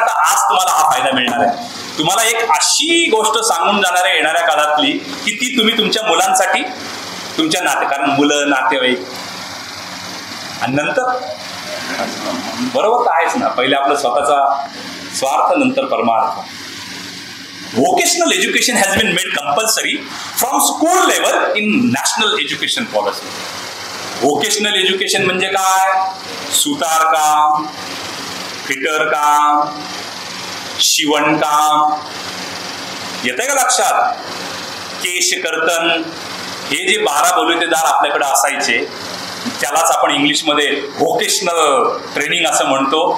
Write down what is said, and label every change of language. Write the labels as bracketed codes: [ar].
[mr] तर आज तुम्हाला हा फायदा मिळणार आहे. तुम्हाला एक अशी गोष्ट सांगून जाणार आहे येणाऱ्या काळातली की ती तुम्ही तुमच्या मुलांसाठी, तुमच्या कारण मुलं, नातेवाईक आणि नंतर बरोबर तर आहेच ना, पहिले आपला स्वतःचा स्वार्थ, नंतर परमार्थ. [en] Vocational education has been made compulsory from school level in national education policy. [mr] Vocational education म्हणजे काय? सुतारकाम, फिटरकाम, शिवणकाम, येतंय का लक्षात? केशकर्तन, हे जे 12 बलुतेदार आपल्याकडे असायचे त्यालाच आपण इंग्लिशमध्ये व्होकेशनल ट्रेनिंग असं म्हणतो.